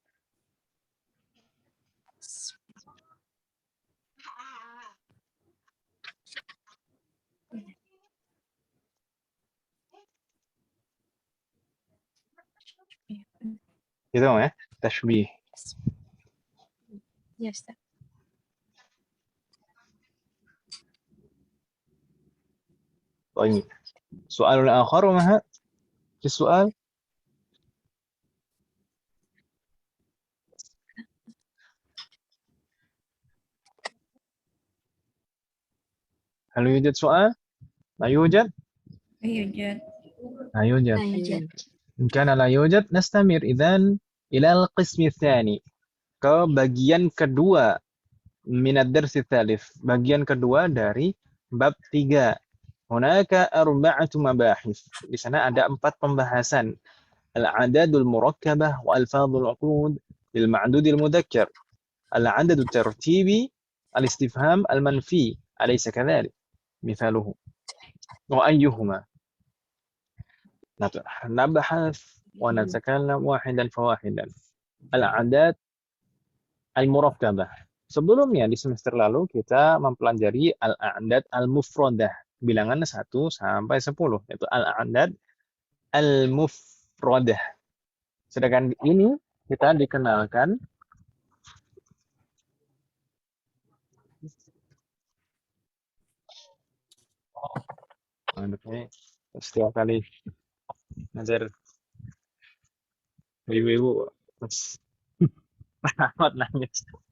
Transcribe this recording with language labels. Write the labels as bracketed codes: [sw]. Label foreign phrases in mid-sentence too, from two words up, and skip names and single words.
[id] Gitu ya, tashbih. Ya, Ustaz. [ar] طيب سؤال آخر وما في السؤال هل يوجد سؤال؟ لا يوجد؟ يوجد. لا يوجد. [id] Lanjut. [ar] إن كان لا يوجد نستمر إذن إلى القسم الثاني [id] ke bagian kedua [ar] من الدرس الثالث, [id] bagian kedua dari bab 3. [ar] هناك أربعة مباحث. [id] Di sana ada 4 pembahasan. [ar] العدد المركبة وألفاظ العقود بالمعدود المذكر. العدد الترتيبي الاستفهام المنفي. أليس كذلك? مثاله. وأيهما? نبحث ونتكلم واحدا فواحدا. العدد المركبة. [id] Sebelumnya di semester lalu kita mempelajari [ar] الأعداد المفردة, [id] bilangan 1 sampai 10, yaitu [ar] الأعداد المفردة. [id] Sedangkan ini kita dikenalkan setiap kali ngajar ibu-ibu amat nangis.